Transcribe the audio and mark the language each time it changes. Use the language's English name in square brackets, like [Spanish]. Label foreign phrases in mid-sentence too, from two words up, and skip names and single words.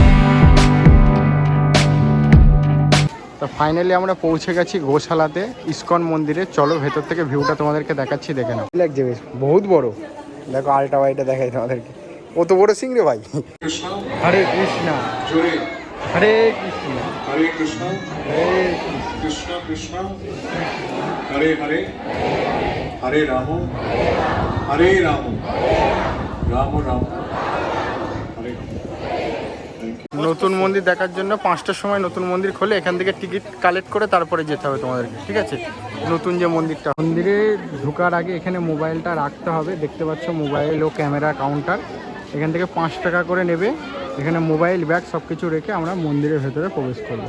[Bangla] তো ফাইনালি আমরা পৌঁছে গেছি গোশালাতে ইস্কন মন্দিরে। চলো ভেতর থেকে ভিউটা তোমাদেরকে দেখাচ্ছি, দেখে নাও। লাগছে বেশ, বহুত বড়। দেখো আল্টা ওয়াইটা দেখাই তোমাদেরকে, কত বড় সিং রে ভাই। হরে কৃষ্ণ হরে কৃষ্ণ হরে কৃষ্ণা হরে কৃষ্ণা কৃষ্ণা হরে হরে হরে রাম রাম রাম হরে নতুন মন্দির দেখার জন্য 5টার সময় নতুন মন্দির খোলে। এখান থেকে টিকিট কালেক্ট করে তারপরে যেতে হবে তোমাদেরকে। ঠিক আছে, নতুন যে মন্দিরটা, মন্দিরে ঢোকার আগে এখানে মোবাইলটা রাখতে হবে। দেখতে পাচ্ছ মোবাইল ও ক্যামেরা কাউন্টার। এখান থেকে 5 টাকা করে নেবে। এখানে মোবাইল ব্যাগ সব কিছু রেখে আমরা মন্দিরের ভেতরে প্রবেশ করব।